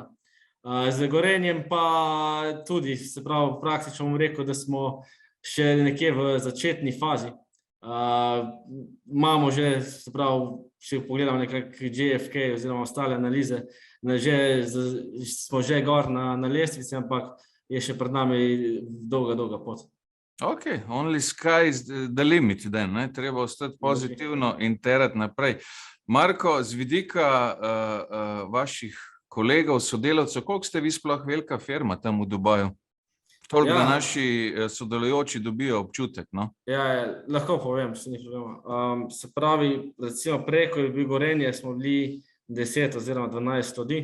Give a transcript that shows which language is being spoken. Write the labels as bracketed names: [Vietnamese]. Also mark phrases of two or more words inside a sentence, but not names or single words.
[Slovenian] Z Gorenjem pa tudi, se pravi, praktično bom rekel, da smo še nekje v začetni fazi. Imamo že, se pravi, če pogledamo nekak JFK oziroma ostale analize, smo že gor na lestvici, ampak je še pred nami dolga pot. [English] Ok, only sky is the limit, then, [Slovenian] ne? Treba ostati pozitivno in terati naprej. Marko, z vidika vaših kolegov, sodelavcev, koliko ste vi sploh velika firma tam v Dubaju? Toliko, da naši sodelujoči dobijo občutek, no? Ja, lahko povem, se ni problema. Se pravi, recimo preko je bil Gorenje, smo bili 10 oziroma 12 ljudi.